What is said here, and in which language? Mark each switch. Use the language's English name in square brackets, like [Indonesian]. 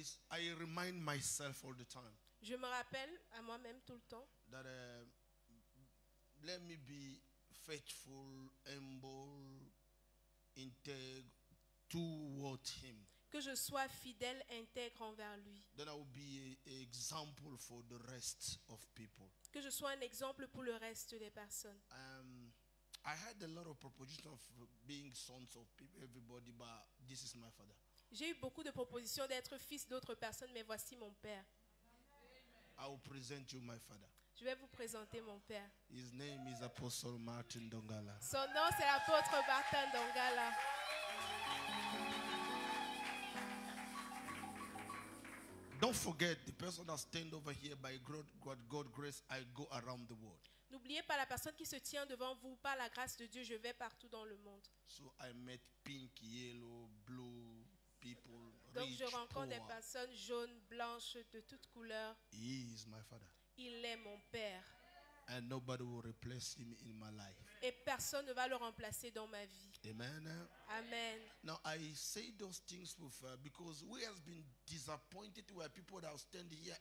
[English] I remind myself all the time. [French] Je me rappelle à moi-même tout le temps. [English] That let me be faithful, humble, integral toward Him. [French] Que je sois fidèle, intègre envers lui. [English] Then I will be an example for the rest of people. [French] Que je sois un exemple pour le reste des personnes. [English] I had a lot of propositions of being sons of people, everybody, but this is my father. [French] J'ai eu beaucoup de propositions d'être fils d'autres personnes, mais voici mon père. [English] I will present you my father. [French] Je vais vous présenter mon père. [English] His name is Apostle Martin Dongala. [French] Son nom c'est l'apôtre Martin Dongala. [English] Don't forget the person that stand over here by God's grace. I go around the world. [French] N'oubliez pas la personne qui se tient devant vous. Par la grâce de Dieu, je vais partout dans le monde. [English] So I met pink, yellow, blue people. [French] Donc [English] rich, [French] je rencontre des [English] poor. [French] personnes jaunes, blanches, de toutes couleurs. [English] He is my father. [French] Il est mon père. [English] And nobody will replace him in my life. [French] Et personne ne va le remplacer dans ma vie. [English] Amen. Amen. Now I say those things with because we have been disappointed where people that stand here.